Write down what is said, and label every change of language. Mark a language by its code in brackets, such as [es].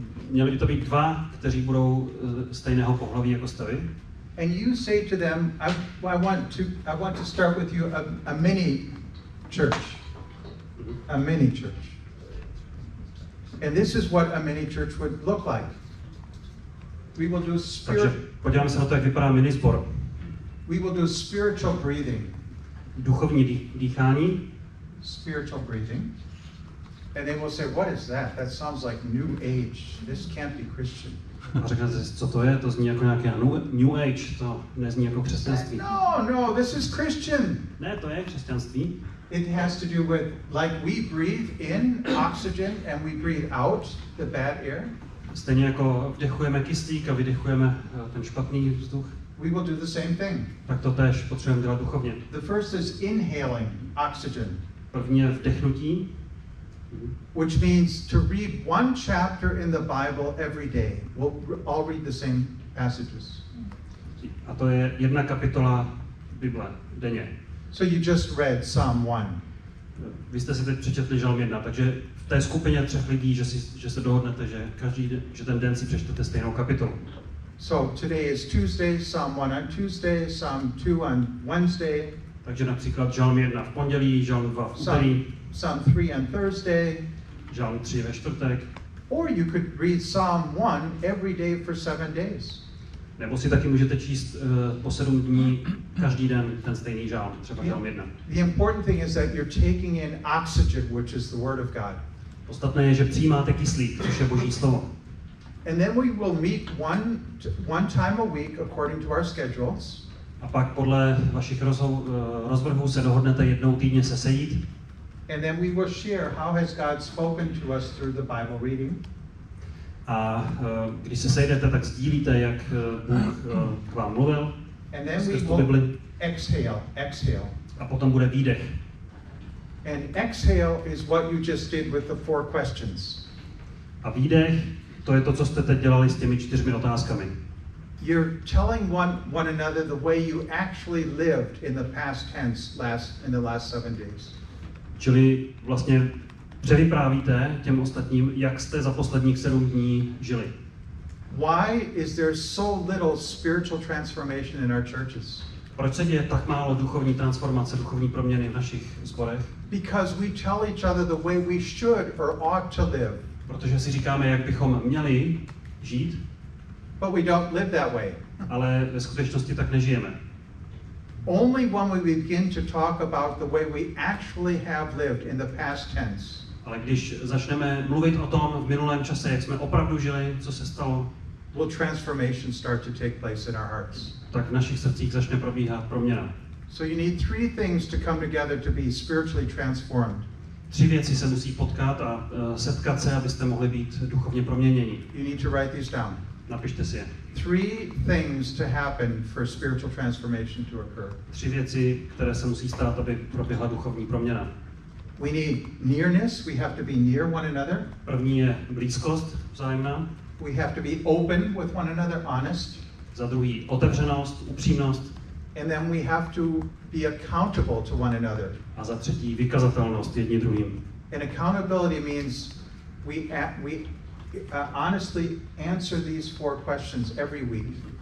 [cs] Měli by to být 2, kteří budou stejného pohlaví jako jste vy. [en] And you say to them, I want to start with you a mini church. A mini church. And this is what a mini church would look like. We will do [cs] Takže podíváme se na to, jak vypadá mini sbor. [en] We will do spiritual breathing. [cs] Duchovní dýchání. [en] Spiritual breathing. And they will say, what is that? That sounds like New Age. This can't be Christian. [cs] A řeknete si, co to je? To zní jako nějaké New Age, to nezní jako křesťanství. [en] No, this is Christian. [cs] Ne, to je křesťanství. [en] It has to do with, like we breathe in oxygen and we breathe out the bad air. [cs] Stejně jako vdechujeme kyslík a vydechujeme ten špatný vzduch. [en] We will do the same thing. [cs] Tak to též potřebujeme dělat duchovně. [en] The first is inhaling oxygen. [cs] První je vdechnutí. [en] Which means to read 1 chapter in the Bible every day. We'll all read the same passages. [cs] A to je 1 kapitola Bible denně. [en] So you just read Psalm 1. [cs] Vy jste si teď přečetli Žalm 1, takže v té skupině 3 lidí, že se dohodnete, že ten den si přečtete stejnou kapitolu. [en] So today is Tuesday, Psalm 1 on Tuesday, Psalm 2 on Wednesday. [cs] Takže například Žalm 1 v pondělí, Žalm 2v úterý, [en] Psalm 3 on Thursday, [cs] Žalm 3 ve čtvrtek. [en] or you could read Psalm 1 every day for 7 days. [cs] Nebo si taky můžete číst po 7 dní každý den ten stejný žálm, třeba Žalm 1. [en] The important thing is that you're taking in oxygen, which is the word of God. [cs] Podstatné je, že přijímáte kyslík, což je Boží slovo. [en] And then we will meet one time a week according to our schedules. [cs] A pak podle vašich rozvrhů se dohodnete jednou týdně se sejít. [en] And then we will share how has God spoken to us through the Bible reading. [cs] A když se sejdete, tak sdílíte, jak Bůh k vám mluvil. [en] And then we will exhale. [cs] A potom bude výdech. [en] And exhale is what you just did with the 4 questions. [cs] A výdech, to je to, co jste teď dělali s těmi 4 otázkami. [en] You're telling one another the way you actually lived in the past tense in the last 7 days. [cs] Čili vlastně převyprávíte těm ostatním, jak jste za posledních 7 dní žili. [en] Why is there so little spiritual transformation in our churches? [cs] Proč se děje tak málo duchovní transformace, duchovní proměny v našich sborech? [en] Because we tell each other the way we should or ought to live. [cs] Protože si říkáme, jak bychom měli žít, [en] but we don't live that way. [cs] Ale ve skutečnosti tak nežijeme. [en] Only when we begin to talk about the way we actually have lived in the past tense. [cs] Ale když začneme mluvit o tom v minulém čase, jak jsme opravdu žili, co se stalo, [en] will transformation start to take place in our hearts. [cs] Tak v našich srdcích začne probíhat proměna. [en] So you need 3 things to come together to be spiritually transformed. [cs] 3 věci se musí potkat a setkat se, abyste mohli být duchovně proměněni. [en] You need to write these down. [cs] Napište si je. [en] 3 things to happen for spiritual transformation to occur. [cs] 3 věci, které se musí stát, aby proběhla duchovní proměna. [en] We need nearness. We have to be near one another. [cs] První je blízkost vzájemná. [en] We have to be open with one another, honest. [cs] Za druhý otevřenost, upřímnost. [en] And then we have to be accountable to one another. [cs] A za třetí vykazatelnost jedni druhým. [en] And accountability means we honestly answer these 4 questions every week.